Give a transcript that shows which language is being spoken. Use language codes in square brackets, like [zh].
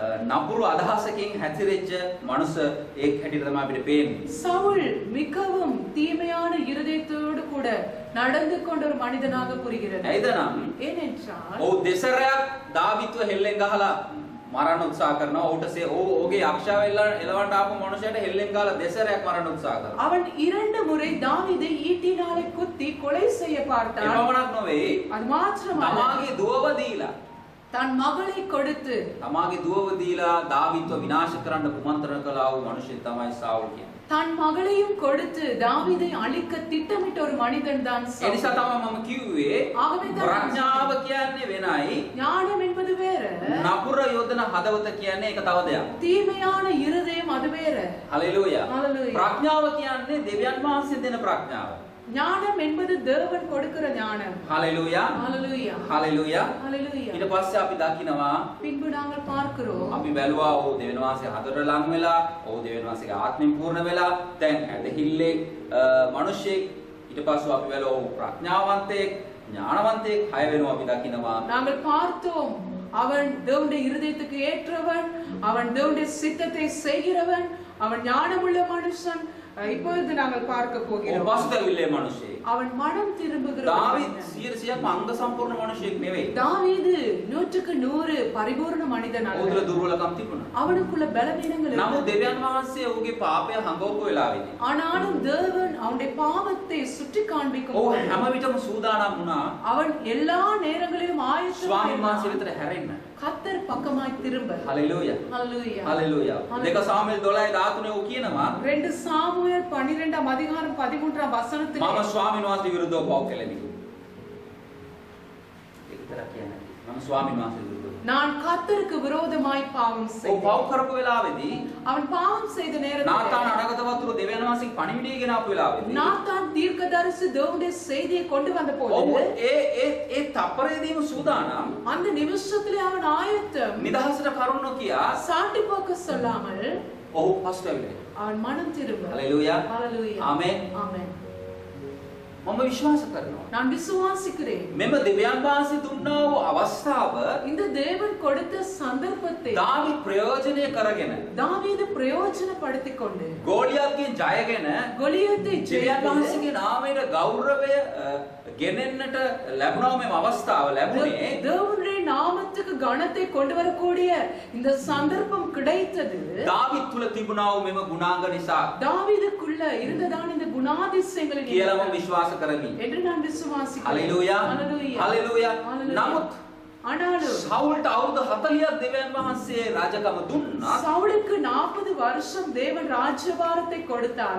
[si] නපුරු අදහසකින් හැතිරෙච්ච මනුස්ස එක් හැටියට තමයි අපිට පේන්නේ. [ta] சவுல் மிகவும் தீமையான இருதயத்தோடு கூட நடந்து கொண்ட ஒரு மனிதனாக புரிகிறது. [si] ඇයිද නම් [ta] ஏனென்றால் [si] ඔහු දෙසරයක් දාවිත්ව හෙල්ලෙන් ගහලා මරන්න උත්සාහ කරනවා. ඔහුගේ අක්ෂාව එලවන්න ආපු මනුස්සයට හෙල්ලෙන් ගහලා දෙසරයක් මරන්න උත්සාහ කරනවා. [ta] அவன் 2 முறை தாவீதை ஈட்டினாலே குத்தி கொலை செய்ய பார்த்தான். [si] එපමණක් නොවේ. [ta] அது மாத்திரமல்ல, [si] තමාගේ දුවව දීලා [ta] தன் மகளை கொடுத்து [si] තමාගේ දුවව දීලා දාවිත්ව විනාශ කරන්න කුමන්ත්‍රණ කළා වූ මනුස්සයෙක් තමයි සාවුල් කියන්නේ. [ta] தன் மகளையும் கொடுத்து தாவீதை அழிக்க திட்டமிட்ட ஒரு மனிதன் தான் [si] ඒ [ta] சவுல். [si] නිසා තමයි මම කිව්වේ ආගමේ තමයි. ප්‍රඥාව කියන්නේ වෙනයි. [ta] ஞானம் என்பது வேற, [si] නපුර යොදන හදවත කියන්නේ ඒක තව දෙයක්. [ta] தீமையான இருதயம் அது வேற. [si] හලෙලූයා. [ta] Hallelujah. [si] ප්‍රඥාව කියන්නේ දෙවියන් වහන්සේ දෙන ප්‍රඥාව. [ta] ஞானம் என்பது தேவன் கொடுக்கிற ஞானம். [si] හලෙලූයා. [ta] ஹalleluya. [si] හලෙලූයා. [ta] ஹalleluya. [si] ඊට පස්සේ අපි දකිනවා [ta] பின்பு நாங்கள் பார்க்கிறோம், [si] අපි බැලුවා ඔහු දෙවියන් වහන්සේ හදට ලං වෙලා ඔහු දෙවියන් වහන්සේගේ ආත්මෙන් පූර්ණ වෙලා දැන් ඇදහිල්ලේ මිනිසෙක්. ඊට පස්සේ අපි බැලුවා ඔහු ප්‍රඥාවන්තයෙක් ඥානවන්තයෙක් හය වෙනවා අපි දකිනවා. [ta] நாங்கள் பார்த்தோம் அவன் தேவனுடைய இருதயத்துக்கு ஏற்றவன், அவன் தேவனுடைய சித்தத்தை செய்கிறவன், அவன் ஞானமுள்ள மனுஷன். இப்பொழுது நாங்கள் பார்க்க [si] ඔහු [ta] போகிறோம், [si] පසුතැවිල්ලේ මිනිසෙක්. [ta] அவன் மனம் திரும்புகிற [si] දාවිත් [ta] மனிதன். [si] 100% අංග සම්පූර්ණ මිනිසෙක් නෙවෙයි. [ta] தாவீது 100க்கு 100 பரிபூர்ண மனிதன் [si] ඔහු තුළ [ta] அல்ல. [si] දුර්වලකම් තිබුණා. [ta] அவனுக்குள்ள பலவீனங்கள் [si] නමුත් [ta] இருந்தது. [si] දෙවියන් වහන්සේ ඔහුගේ පාපය හංගවපු වෙලාවේදී [ta] ஆனாலும் தேவன் அவனுடைய பாவத்தை சுட்டி காண்பிக்கும் [si] ඔහු [ta] போது [si] හැම විටම සූදානම් වුණා [ta] அவன் எல்லா நேரங்களிலும் [si] ස්වාමීන් වහන්සේ [ta] ஆயத்தமாய் [si] වෙතට හැරෙන්න. [ta] கர்த்தர் பக்கமாய் திரும்ப. [si] හලෙලූයා. [ta] ஹalleluya. [si] හලෙලූයා. දෙක සාමුවෙල් 12:13 ඔහු කියනවා [ta] 2 சாமுவேல் 12ஆம் அதிகாரம் 13ஆம் வசனத்திலே [si] මම ස්වාමීන් වහන්සේ විරුද්ධව පව් කළෙමි. ඒක විතරක් කියන්නේ. මම ස්වාමීන් වහන්සේ විරුද්ධව. [ta] நான் கர்த்தருக்கு விரோதமாய் பாவம் [si] ඔහු [ta] செய்தேன். [si] පව් කරපු වෙලාවේදී [ta] அவன் பாவம் செய்த [si] නාතාන [ta] நேரத்தில் [si] අනගත වතුර දෙවියන් වහන්සේගේ පණිවිඩය ගෙන ආපු වෙලාවේදී [ta] நாத்தான் தீர்க்கதரிசி தேவனுடைய செய்தியை கொண்டு வந்த [si] ඔහු [ta] போது [si] ඒ තප්පරයේදීම සූදානම් [ta] அந்த நிமிஷத்திலே அவன் ஆயத்தம். [si] නිදහසට කරුණු කියා [ta] சாட்டி போக்க சொல்லாமல் [si] ඔහු පසුතැවිලි. [ta] அவன் மனம் திரும்ப. [si] හලෙලූයා. [ta] ஹalleluya. [si] ආමෙන්. [ta] ஆமென். [si] මම විශ්වාස කරනවා [ta] நான் விசுவாசிக்கிறேன், [si] මෙම දෙවියන් වහන්සේ දුන්නා වූ අවස්ථාව [ta] இந்த தேவன் கொடுத்த சந்தர்ப்பத்தை [si] දාවි ප්‍රයෝජනය කරගෙන [ta] தாவீது பிரயோஜனப்படுத்திக் கொண்டு [si] ගෝලියත්ගේ ජයගෙන [ta] கொலியத்தை [si] දෙවියන් [ta] ஜெயித்து [si] වහන්සේගේ නාමයට ගෞරවය ගෙනෙන්නට ලැබුණා මෙම අවස්ථාව ලැබුණේ [ta] தேவனுடைய நாமத்துக்கு கனத்தை கொண்டு வரக்கூடிய இந்த சந்தர்ப்பம் கிடைத்தது [si] දාවිත් තුල තිබුණා වූ මෙම ගුණාංග නිසා [ta] தாவீதுக்குள்ள இருந்ததான இந்த குணாதிசயங்களின் [si] කියලා මම [ta] நிமித்தம் [si] විශ්වාස කරමි. [ta] என்று நான் விசுவாசிக்கிறேன். [si] හලෙලූයා. [ta] ஹalleluya. [si] හලෙලූයා. [ta] Hallelujah. [si] නමුත් [ta] ஆனாலும் [si] සවුල්ට අවුරුදු 40ක් දෙවියන් වහන්සේ රාජකම දුන්නා. [ta] சவுலுக்கு 40 வருஷம் தேவன் ராஜ்யபாரத்தை கொடுத்தார்.